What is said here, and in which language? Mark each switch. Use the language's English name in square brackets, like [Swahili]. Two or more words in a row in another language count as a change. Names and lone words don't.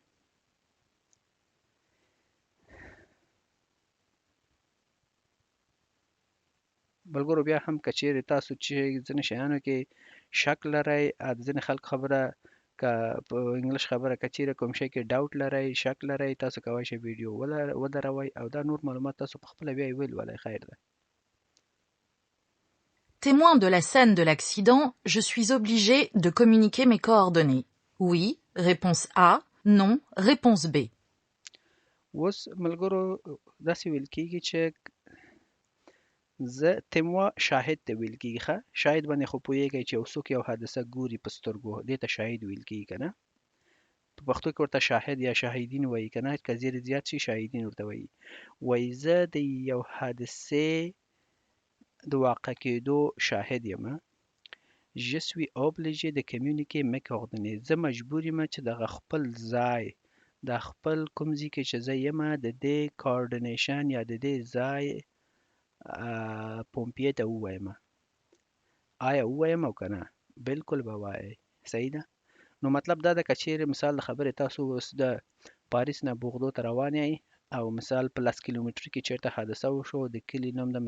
[Pashto] ملګرو بیا هم که چیرې تاسو چې ځینې شیانو کې شک لرئ د ځینې خلکو خبره که په انګلیش خبره که چیرې کوم شی کې ډاوټ لرئ شک لرئ تاسو کولی شئ ویډیو ودروئ او دا نور معلومات تاسو په خپله بیا یې ولولئ خیر ده [French] Témoin de la scène de l'accident, je suis obligé de communiquer mes coordonnées. Oui, réponse A. Non, réponse B. [Pashto] اوس ملګرو داسې ویل کېږي چې زه تیموا شاهد ته ویل کېږي ښه شاهد باندې خو پوهېږئ چې یو څوک یو حادثه ګوري په سترګو دې ته شاهد ویل کېږي که نه په پښتو کې ورته شاهد یا شاهدین وایي که نه که زیر زیات شي شاهدین ورته وایي وایي زه د یو حادثې د واقع کېدو شاهد یم [French] je suis obligé de communiquer mes coordonnées [Pashto] زه مجبور یم چې دغه خپل ځای د خپل کوم ځای کې چې زه یم د دې کوارډینیشن یا د دې ځای پومپیې ته ووایم آیا ووایم او که نه بالکل به وایئ صحیح ده نو مطلب دا ده که چیرې مثال د خبرې تاسو اوس د پاریس نه بوغدو ته روان یئ او مثال په 10 کیلومتر کې چیرته حادثه وشو د کلي نوم د